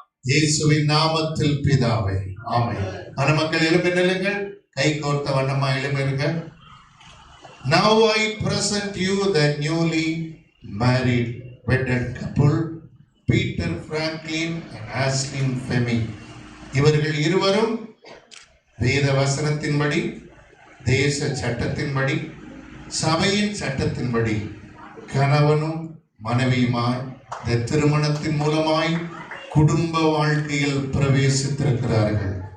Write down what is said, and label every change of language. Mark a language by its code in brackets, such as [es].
[ta] இயேசுவின் நாமத்தில் பிதாவே, ஆமென். மணமக்கள் எழுப்பி நில்லுங்கள், கை கோர்த்த வண்ணமா எழுப்பிருங்கள். [en] Now I present you the newly married wedded couple, Peter Franklin and Ashlyn Femi. [ta] இவர்கள் இருவரும் வேத வசனத்தின்படி, தேச சட்டத்தின்படி, சபையின் சட்டத்தின்படி கணவனும் மனைவியுமாய் இந்த திருமணத்தின் மூலமாய் குடும்ப வாழ்க்கையில் பிரவேசித்திருக்கிறார்கள்.